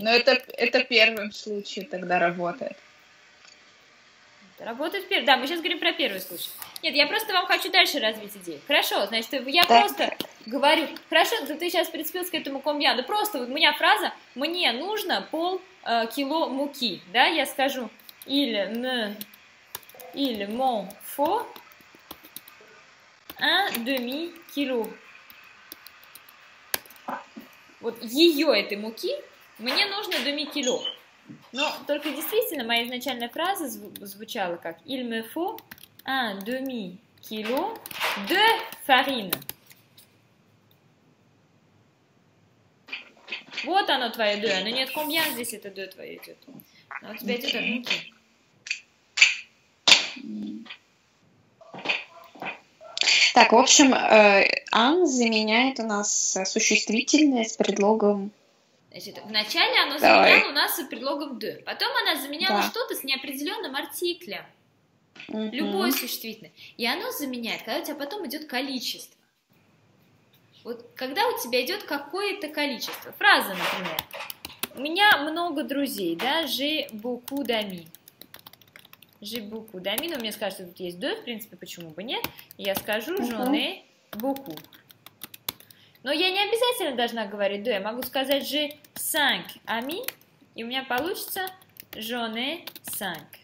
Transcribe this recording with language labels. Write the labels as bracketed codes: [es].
[ru] Но это первым случае тогда работает. Работает первый. Да, мы сейчас говорим про первый случай. Нет, я просто вам хочу дальше развить идею. Хорошо, значит, я Так. просто говорю, хорошо, ты сейчас прицепился к этому combien. Да просто вот у меня фраза, мне нужно полкило муки. Да, я скажу, [fr] il m'en faut un demi-kilo. [ru] Вот ее этой муки мне нужно demi-kilo. Но только действительно моя изначальная фраза звучала как [fr] il me faut un demi-kilo de farine. [ru] Вот оно твое de, но нет combien здесь это de твое идет. Но у тебя идет от муки. Так, в общем, an заменяет у нас существительное с предлогом. Значит, вначале оно Давай. заменяло у нас с предлогом de. Потом она заменяла Да. что-то с неопределенным артиклем. Мгм. Любое существительное. И оно заменяет, когда у тебя потом идет количество. Вот когда у тебя идет какое-то количество. Фраза, например. У меня много друзей, да, [fr] j'ai beaucoup d'amis. J'ai beaucoup d'amis, [ru] но мне скажут, что тут есть de, в принципе, почему бы нет. И я скажу [fr] j'en ai beaucoup. [ru] Но я не обязательно должна говорить de, я могу сказать [fr] j'ai 5 amis, [ru] и у меня получится [fr] j'en ai 5.